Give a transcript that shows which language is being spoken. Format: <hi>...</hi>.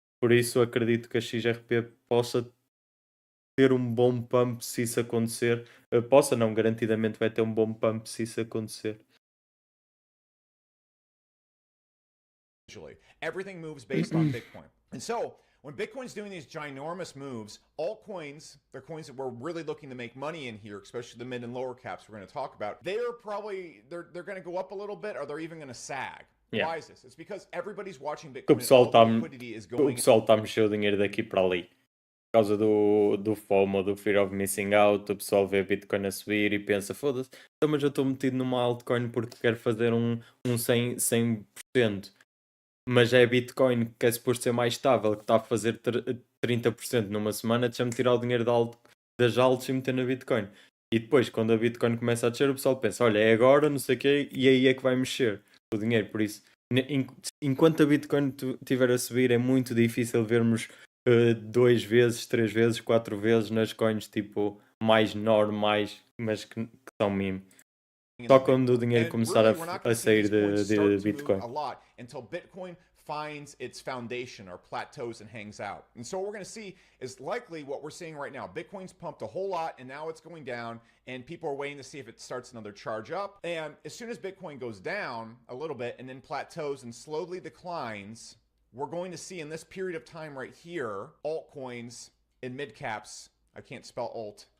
<pt>Por isso acredito que a XRP possa ter um bom pump se isso acontecer. Possa não, garantidamente vai ter um bom pump se isso acontecer.</pt> <en>Everything moves based on Bitcoin. And so, when Bitcoin's doing these ginormous moves, altcoins, they're coins that we're really looking to make money in here, especially the mid and lower caps we're going to talk about. They're going to go up a little bit, or they're even going to sag. Yeah. Why is this? It's because everybody's watching Bitcoin.</en> <pt>O pessoal</pt> <en>going.</en> <pt>Está a mexer o dinheiro daqui para ali. Por causa do FOMO, do Fear of Missing Out, o pessoal vê Bitcoin a subir e pensa, foda-se, então, mas eu estou metido numa altcoin porque quero fazer um 100%. Mas é Bitcoin que é suposto ser mais estável, que está a fazer 30% numa semana, deixa-me tirar o dinheiro das altas e meter na Bitcoin. E depois, quando a Bitcoin começa a descer, o pessoal pensa, olha, é agora, não sei o quê, e aí é que vai mexer o dinheiro. Por isso, enquanto a Bitcoin estiver a subir, é muito difícil vermos 2 vezes, 3 vezes, 4 vezes nas coins tipo mais normais, mas que são meme. Só quando o dinheiro começar a sair de Bitcoin.</pt> <en>A lot until Bitcoin finds its foundation or plateaus and hangs out. And so what we're going to see is likely what we're seeing right now. Bitcoin's pumped a whole lot and now it's going down and people are waiting to see if it starts another charge up. And as soon as Bitcoin goes down a little bit and then plateaus and slowly declines, we're going to see in this period of time right here, altcoins in mid caps, I can't spell alt.</en>